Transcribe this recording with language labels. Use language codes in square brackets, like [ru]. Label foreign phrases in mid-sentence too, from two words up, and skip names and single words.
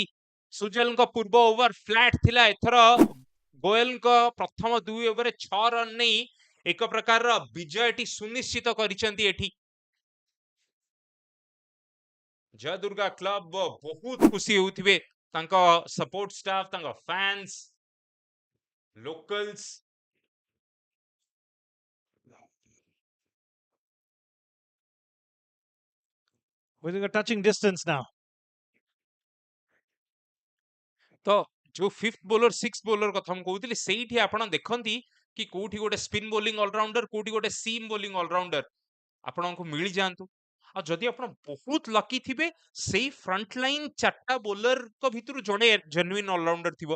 [or] ସୁଜଲଙ୍କ ପୂର୍ବ ଓଭର ଫ୍ଲାଟ ଥିଲା, ଏଥର ଗୋଏଲଙ୍କ ପ୍ରଥମ 2 ଓଭରରେ 6 ରନ୍ ନେଇ ଏକ ପ୍ରକାରର ବିଜୟଟି ସୁନିଶ୍ଚିତ କରିଛନ୍ତି ଏଠି। ଜୟ ଦୁର୍ଗା କ୍ଲବ ବହୁତ ଖୁସି ହେଉଥିବେ, ତାଙ୍କ [en] support staff, [or] ତାଙ୍କ ଫ୍ୟାନ୍ସ, ଲୋକାଲ୍ସ। [en] Within a touching distance now. [or] ତ ଯୋଉ [en] fifth bowler six bowler [or] କଥା ମୁଁ କହୁଥିଲି, ସେଇଠି ଆପଣ ଦେଖନ୍ତି କି କୋଉଠି ଗୋଟେ [en] spin bowling allrounder, [or] କୋଉଠି ଗୋଟେ [en] seam bowling allrounder [or] ଆପଣଙ୍କୁ ମିଳିଯାଆନ୍ତୁ। ଆଉ ଯଦି ଆପଣ ବହୁତ ଲକି ଥିବେ, ସେଇ [en] front line [or] 4ଟା ବୋଲରଙ୍କ ଭିତରୁ ଜଣେ [en] genuine allrounder [or] ଥିବ।